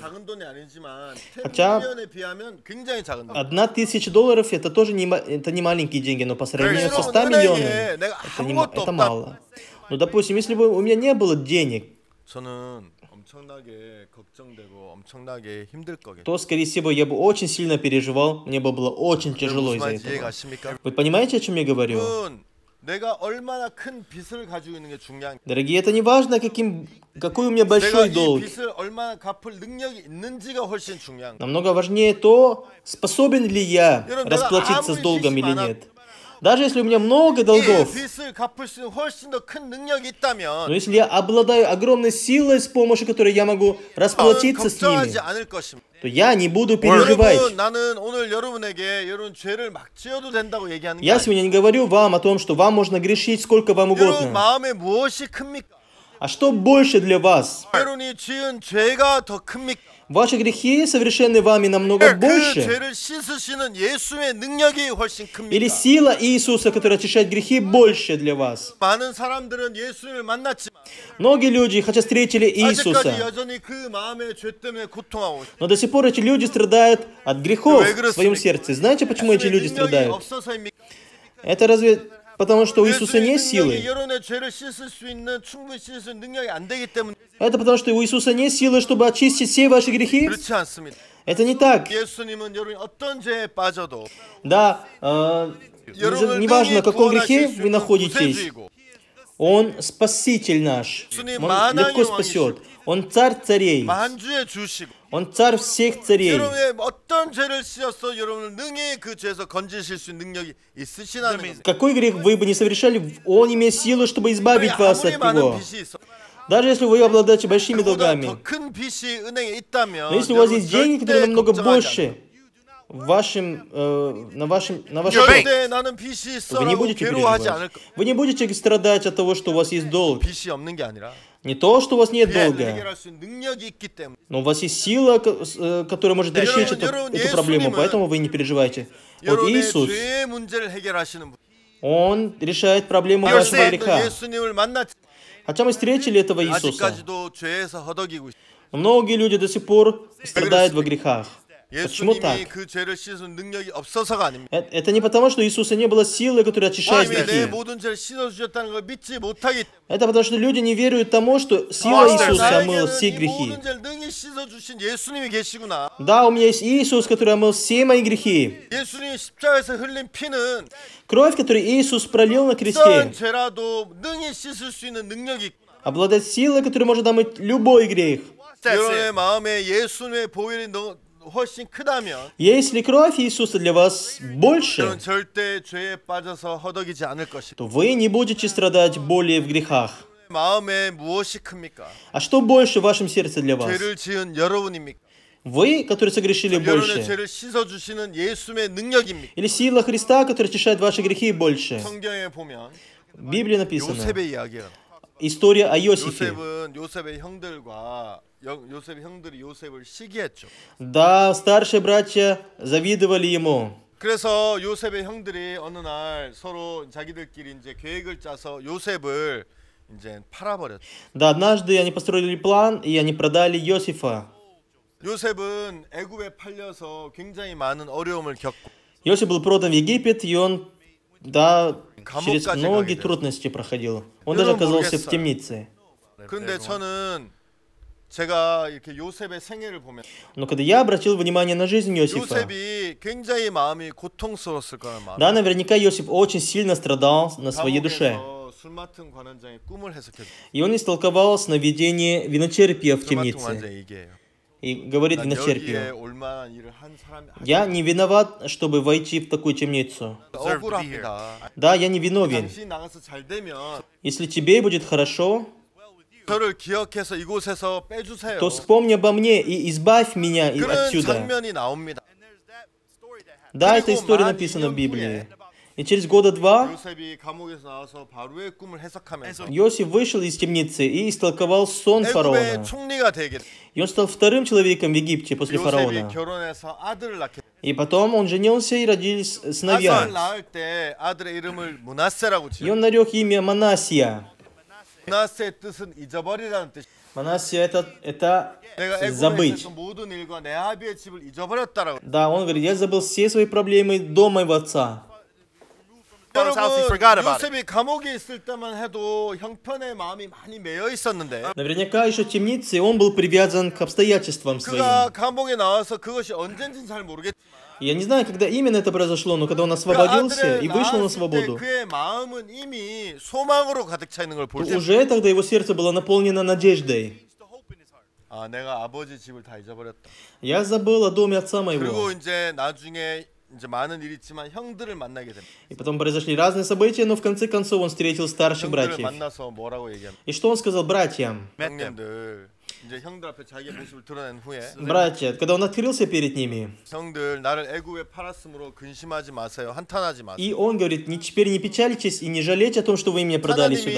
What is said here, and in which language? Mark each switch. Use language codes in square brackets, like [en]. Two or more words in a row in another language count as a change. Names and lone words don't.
[ko] 작은 돈이 아니지만 10 [ru] хотя [ko] 밀리언에 비하면 굉장히 작은 돈. [ru] $1000 это тоже это не маленькие деньги, но по сравнению со 100 миллионами [ko] 내가 [ru] это [ko] 아무것도 없다. [ru] мало. Ну, допустим, если бы у меня не было денег, [ko] 저는 엄청나게 걱정되고 엄청나게 힘들 거겠죠. [ru] то, скорее всего, я бы очень сильно переживал, мне бы было очень тяжело из-за [ko] 무슨 말인지 [ru] этого. [ko] 이해가십니까? [ru] Вы понимаете, о чем я говорю? [ko] 내가 얼마나 큰 빚을 가지고 있는 게 중요한. [ru] Дорогие, это не важно, какой у меня [ko] 내가 [ru] большой [ko] 이 [ru] долг. [ko] 빚을 얼마나 갚을 능력이 있는지가 훨씬 중요한. [ru] Намного важнее то, способен ли я [ko] 여러분, [ru] расплатиться с [ko] 내가 [ru] долгом [ko] 아무리 [ru] или [ko] 빚이 [ru] нет. Даже если у меня много долгов, [ko] 이 빚을 갚을 수 있는 훨씬 더 큰 능력이 있다면 [ru] но если я обладаю огромной силой, с помощью которой я могу расплатиться с ними, [ko] 걱정하지 않을 것입니다. [ru] то я не буду [ko] 여러분, [ru] переживать. [ko] 나는 오늘 여러분에게 여러분 죄를 막 지어도 된다고 얘기하는 게 [ru] Я [ko] 아니에요. [ru] сегодня не говорю вам о том, что вам можно грешить сколько вам [ko] 여러분 [ru] угодно. [ko] 마음에 무엇이 큽니까? [ru] А что больше для вас? [ko] 여러분이 지은 죄가 더 큽니까? [ru] Ваши грехи, совершенные вами, намного [ko] 그 [ru] больше? [ko] 죄를 씻으시는 예수의 능력이 훨씬 [ru] Или [ko] 큽니까? [ru] сила Иисуса, которая очищает грехи, больше для вас? [ko] 많은 사람들은 예수님을 만났지만 [ru] Многие люди, хотя встретили [ko] 아직까지 [ru] Иисуса, [ko] 여전히 그 마음의 죄 때문에 고통하고 있어요. [ru] но до сих пор эти люди страдают от грехов в своем сердце. Знаете, почему эти люди [ko] 능력이 [ru] страдают? [ko] 없어서입니까? [ru] Это разве потому, что у Иисуса нет [ko] 능력이 [ru] силы? [ko] 여러분의 죄를 씻을 수 있는 충분히 씻을 수 있는 능력이 안 되기 때문에 [ru] Это потому, что у Иисуса нет силы, чтобы очистить все ваши грехи? [ko] 그렇지 않습니다. [ru] Это не так. [ko] 예수님은 여러분이 어떤 죄에 빠져도 [ru] Да, [ko] 여러분을 [ru] неважно, [ko] 능히 [ru] в каком грехе [ko] 구원하실 수 [ru] вы [ko] 있는 [ru] находитесь, [ko] 구세주이고 [ru] Он спаситель наш. Он легко спасет. Он царь царей. [ko] 만주의 주시고 [ru] Он царь всех царей. [ko] 여러분의 어떤 죄를 씌어서 여러분을 능히 그 죄에서 건지실 수 있는 능력이 있으시다는 겁니다. [ru] Какой грех вы бы не совершали, Он имеет силу, чтобы избавить вас [ko] 아무리 [ru] от [ko] 많은 [ru] него. [ko] 빚이 있어 [ru] Даже если вы обладаете большими [ko] 그보다 [ru] долгами. [ko] 더 큰 빚이 은행에 있다면 [ru] Но если у вас [ko] 여러분 [ru] есть деньги, которые [ko] 절대 [ru] намного [ko] 걱정하지 [ru] больше на вашем [ko] 않아요. [ru] счету, [ko] 절대 나는 빚이 [ru] вы не [ko] 있어라고 [ru] будете [ko] 괴로워하지 [ru] переживать. [ko] 않을 거. [ru] Вы не будете страдать от того, что у вас есть долг. [ko] 빚이 없는 게 아니라 [ru] Не то, что у вас нет [ko] 빚을 [ru] долга, [ko] 해결할 수 있는 능력이 있기 때문에 [ru] но у вас есть сила, которая может решить [ko] 여러분, [ru] эту проблему, [ko] 예수님은 [ru] поэтому вы не переживайте. Вот [ko] 여러분의 [ru] Иисус, [ko] 죄의 문제를 해결하시는 분. [ru] Он решает проблему вашего греха. [ko] 예수님을 만났지 [ru] Хотя мы встретили этого Иисуса, [ko] 아직까지도 죄에서 허덕이고 있어요. [ru] но многие люди до сих пор страдают во грехах. Почему [ko] 예수님이 [ru] так? [ko] 그 죄를 씻은 능력이 없어서가 아닙니다. [ru] Это не потому, что у Иисуса не было силы, которая очищает [ko] 하나님이 내 [ru] грехи. [ko] 모든 죄를 씻어주셨다는 걸 믿지 못하기 때문에 [ru] Это потому, что люди не веруют тому, что сила Иисуса омыла все [ko] 이 [ru] грехи. [ko] 모든 죄를 능히 씻어주신 예수님이 계시구나. [ru] Да, у меня есть Иисус, который омыл все мои грехи. [ko] 예수님이 십자가에서 흘린 피는 [ru] Кровь, которую Иисус пролил на [ko] 어떤 [ru] кресте, [ko] 죄라도 능히 씻을 수 있는 능력이 있구나. [ru] обладает силой, которая может омыть любой грех. [ko] 여러분의 마음에 예수님의 보혈이 훨씬 크다면 [ru] Если кровь Иисуса для вас больше, [ko] 여러분 절대 죄에 빠져서 허덕이지 않을 것입니다. [ru] то вы не будете страдать более в грехах. [ko] 마음에 무엇이 큽니까? [ru] А что больше в вашем сердце для вас? [ko] 죄를 지은 여러분입니까? [ru] Вы, которые согрешили [ko] 여러분의 [ru] больше? [ko] 죄를 씻어주시는 예수님의 능력입니까? [ru] Или сила Христа, которая очищает ваши грехи больше? [ko] 성경에 보면 [ru] В Библии написано [ko] 요셉의 이야기가 [ru] история о Иосифе. [ko] 요셉은 요셉의 형들과 요셉의 형들이 요셉을 시기했죠. [ru] Да, старшие братья завидовали ему. [ko] 그래서 요셉의 형들이 어느 날 서로 자기들끼리 이제 계획을 짜서 요셉을 이제 팔아버렸죠. [ru] Да, однажды они построили план, и они продали Иосифа. [ko] 요셉은 애굽에 팔려서 굉장히 많은 어려움을 겪고 [ru] Иосиф был продан в Египет, и он, да, через [ko] 감옥까지 [ru] многие [ko] 가게 [ru] трудности проходил. Он даже оказался в темнице. [ko] 그런데 저는 제가 이렇게 요셉의 생애를 보면 [ru] Но когда я обратил внимание на жизнь Иосифа, [ko] 요셉이 굉장히 마음이 고통스러웠을 거란 말이에요. [ru] да, наверняка Иосиф очень сильно страдал на своей душе. [ko] 감옥에서 술 맡은 관원장의 꿈을 해석했어요. [ru] И он истолковал сновидение виночерпия в [ko] 술 맡은 [ru] темнице. [ko] 관원장 얘기예요. [ru] И говорит [ko] 난 여기에 [ru] виночерпию: [ko] 올 만한 일을 한 사람이 [ru] я не виноват, чтобы войти в такую темницу. [ko] 억울합니다. [ru] Да, я не виновен. [ko] 당신이 나가서 잘 되면 [ru] Если тебе будет хорошо, [ko] 저를 기억해서 이곳에서 빼주세요. [ru] то вспомни обо мне и избавь меня [ko] 그런 [ru] отсюда. [ko] 장면이 나옵니다. [ru] Да, эта история написана в Библии. И через года два [ko] 요셉이 감옥에서 나와서 바로의 꿈을 해석하면서 [ru] Иосиф вышел из темницы и истолковал сон [ko] 애굽의 [ru] фараона. [ko] 총리가 되게 [ru] И он стал вторым человеком в Египте после [ko] 요셉이 [ru] фараона. [ko] 결혼해서 아들을 낳게 [ru] И потом он женился и родились [ko] 아들을 [ru] сыновья. [ko] 낳을 때 아들의 이름을 므낫세라고 [ru] И [ko] 지어요. [ru] он нарек имя Манасия. [ko] 므낫세의 뜻은 잊어버리라는 뜻. [ru] Манасия это [ko] 내가 애굽에 [ru] забыть. [ko] 있었던 모든 일과 내 아비의 집을 잊어버렸다라고. [ru] Да, он говорит, я забыл все свои проблемы до моего отца. [ko] 여러분 요셉이 감옥에 있을 때만 해도 형편의 마음이 많이 매여 있었는데 [ru] Наверняка еще в темнице он был привязан к обстоятельствам своим. [ko] 그가 감옥에 나와서 그것이 언젠지는 잘 모르겠지만 [ru] Я не знаю, когда именно это произошло, но когда он освободился и вышел на [ko] 낳았을 때 [ru] свободу, [ko] 그의 마음은 이미 소망으로 가득 차 있는 걸 볼 때 [ru] уже тогда его сердце было наполнено надеждой. [ko] 아, 내가 아버지 집을 다 잊어버렸다. [ru] Я забыл о доме отца моего. [ko] 그리고 이제 나중에 이제 많은 일이 있지만 형들을 만나게 됩니다. [ru] И потом произошли разные события, но в конце концов он встретил старших [ko] 형들을 [ru] братьев. [ko] 만나서 뭐라고 얘기합니까? [ru] И что он сказал братьям? [ko] 형님들 이제 형들 앞에 자기의 모습을 드러낸 후에 [ru] Братья, когда он открылся перед ними, [ko] 형들 나를 애굽에 팔았으므로 근심하지 마세요. 한탄하지 마세요. [ru] и он говорит, теперь не печальтесь и не жалейте о том, что вы меня продали